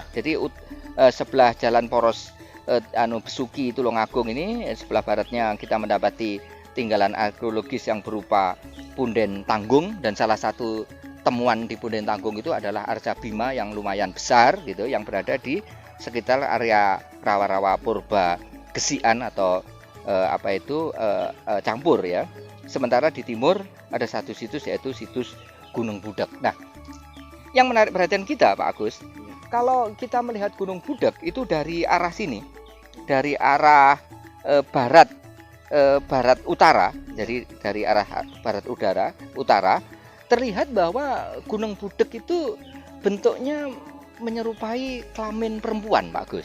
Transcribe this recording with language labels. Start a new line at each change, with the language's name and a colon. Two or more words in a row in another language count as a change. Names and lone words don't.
Indonesian: Jadi sebelah jalan poros Besuki Tulungagung ini, sebelah baratnya kita mendapati tinggalan arkeologis yang berupa Punden Tanggung, dan salah satu temuan di Punden Tanggung itu adalah arca Bima yang lumayan besar gitu, yang berada di sekitar area rawa-rawa purba Gesian atau Campur ya. Sementara di timur ada satu situs yaitu situs Gunung Budek. Nah, yang menarik perhatian kita Pak Agus, kalau kita melihat Gunung Budek itu dari arah sini, dari arah barat utara, jadi dari arah barat utara, terlihat bahwa Gunung Budek itu bentuknya menyerupai kelamin perempuan, Pak Agus.